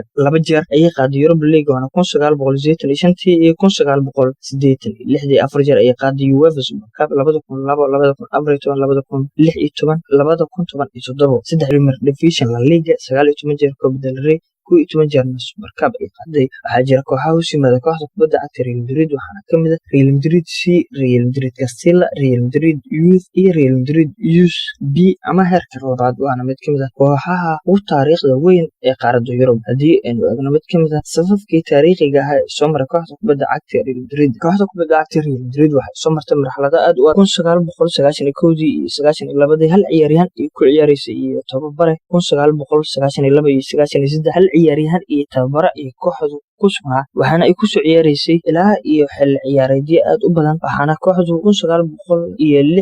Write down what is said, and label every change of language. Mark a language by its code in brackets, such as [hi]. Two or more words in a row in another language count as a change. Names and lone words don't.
[so] 2 jeer ayay qaaday Europa League, waana 1985 iyo 1986. 4 jeer ayay qaaday UEFA Super Cup 2002, 2014, 2016, 2017. 3 Premier Division La Liga, 19 jeer Copa del Rey, 11 jeer Super Cup ay qaaday. Waxaa jira kooxaha hoos yimaada kooxda kubadda cagta Real Madrid waxaana ka mid ah Real Madrid C, Real Madrid Castilla, Real Madrid Youth iyo Real Madrid Youth B ama heerka labaad waana mid ka mid ah kooxaha ugu taariikhda weyn ee qaaradda Yurub. Haddii aynu eegno mid ka mid ah safafkii taariikhiga ah ee soo maray kooxda kubadda cagta Real Madrid. Kooxda kubadda cagta Real Madrid waxay soo martay marxalado aad u adag 1991 iyo 92 hal ciyaaryahan ay ku ciyaaraysay iyo tababare 1992 iyo 93 hal ciyaaryahan iyo tababare ay kooxdu ku sugnaa waxaana ay ku soo ciyaaraysay ilaa iyo xilli ciyaareedyo aad u badan waxaana kooxdu 1906 iyo